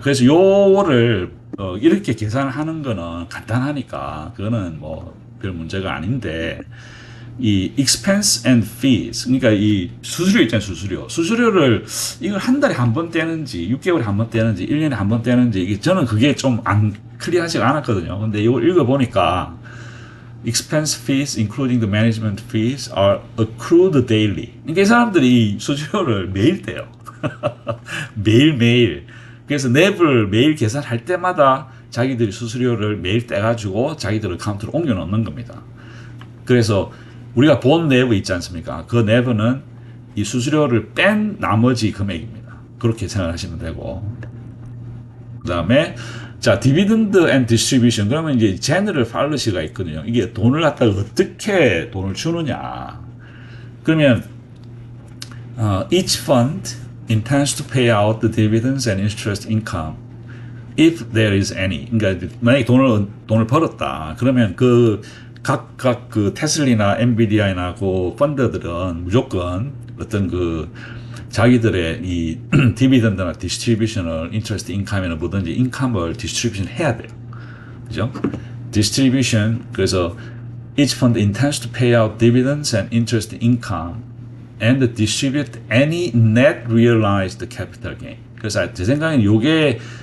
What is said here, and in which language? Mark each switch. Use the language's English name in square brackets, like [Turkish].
[Korean] 그래서 요거를, 이렇게 계산을 하는 거는 간단하니까, 그거는 뭐, 별 문제가 아닌데, 이 [English] expense and fees. [Korean] 그러니까 이 수수료 있잖아요, 수수료. 수수료를 이걸 한 달에 한 번 떼는지, 6개월에 한 번 떼는지, 1년에 한 번 떼는지, 저는 그게 좀 클리어하지가 않았거든요. 근데 이걸 읽어보니까, [English] expense fees, including the management fees, are accrued daily. [Korean] 그러니까 이 사람들이 수수료를 매일 떼요. 매일매일. 그래서 랩을 매일 계산할 때마다 자기들이 수수료를 매일 떼가지고 자기들 카운트로 옮겨 놓는 겁니다. 그래서 우리가 본 랩이 있지 않습니까? 그 랩은 이 수수료를 뺀 나머지 금액입니다. 그렇게 생각하시면 되고. 그 다음에 자, 디비던드 앤 디스트리뷰션. 그러면 이제 제너럴 팔러시가 있거든요. 이게 돈을 갖다가 어떻게 돈을 주느냐. 그러면 [English] each fund intends to pay out the dividends and interest income if there is any. [Korean] 그러니까 만약에 돈을 벌었다. 그러면 각각 테슬리나 엔비디아나 펀드들은 무조건 어떤 자기들의 이 디비던드나 디스트리뷰션을 인터레스트 인컴이나 뭐든지 인컴을 디스트리뷰션 해야 돼요. 그죠? 디스트리뷰션. 그래서 [English] each fund intends to pay out dividends and interest income and distribute any net realized capital gain. [Korean] 그래서 제 생각에는 요게